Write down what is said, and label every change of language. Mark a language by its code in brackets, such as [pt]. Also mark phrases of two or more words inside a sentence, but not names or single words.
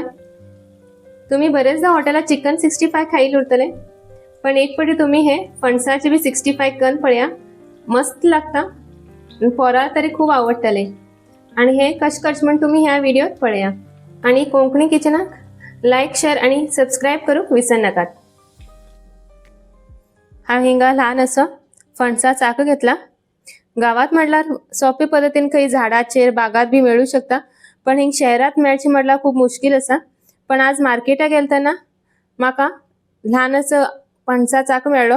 [kok] तुम्ही बरेचदा हॉटेलात चिकन 65 खाईल उरतले, पण एक पटी तुम्ही हे फणसाचे बी 65 करून पळया, मस्त लागता। पोरा तरी खूप आवडतले आणि हे कश करचे म्हण तुम्ही ह्या व्हिडिओत पळया आणि कोंकणी किचनाक [en] like share [kok] आणि सबस्क्राईब करूक विसर नाकात। हा हिंगा लहान असं फणसा चाक घेतला। गावात म्हटल्यार सोपे पद्धतीन काही झाडाचेर बागात बी मिळू शकता, पण हिंग शहरात मेळची म्हटल्यार खूप मुश्किल असा। पण आज मार्केटात गेलतना माका लहान असं फणसा चाक मेळलो।